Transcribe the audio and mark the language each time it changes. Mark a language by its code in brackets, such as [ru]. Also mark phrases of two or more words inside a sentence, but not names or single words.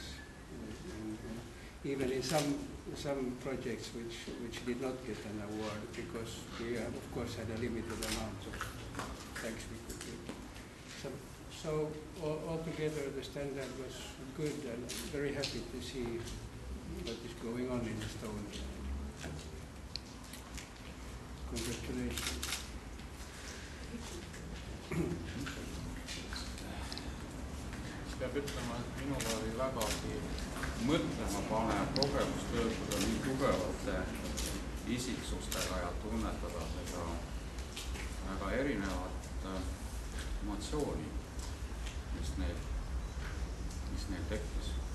[en] Even in some projects which did not get an award, because we of course had a limited amount of thanks we could give. So altogether the standard was good, and I'm very happy to see what is going on in Estonia. Congratulations. [et] Peab ütlema, et minul oli vägagi mõtlema panev kogemus töötada nii tugevate isiksustega ja tunnetada seda väga erinevat emotsiooni, mis neil tekkis.